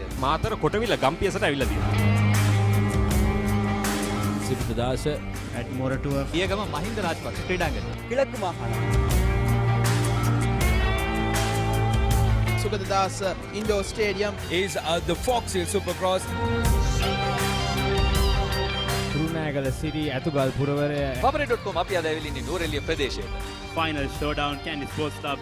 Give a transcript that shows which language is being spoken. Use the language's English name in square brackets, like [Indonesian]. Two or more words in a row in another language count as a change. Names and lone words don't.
[Sinhala] මාතර කොටවිල ගම්පියසට ඇවිල්ලා තියෙනවා. සිරිතදාස ඇට්මොරටුව පියගම මහින්ද රාජපක්ෂ ක්‍රීඩාංගණය. [Tamil] கிழக்கு மாகாணம் [English] Sugadadasa Indoor Stadium is the Fox Hill Supercross. [Sinhala] කුරුණෑගල සිරි ඇතුගල් පුරවරය Papare.com අපි අද ඇවිල්ලා ඉන්නේ නූරෙලිය ප්‍රදේශයට. [English] Final showdown Candy Sports Club.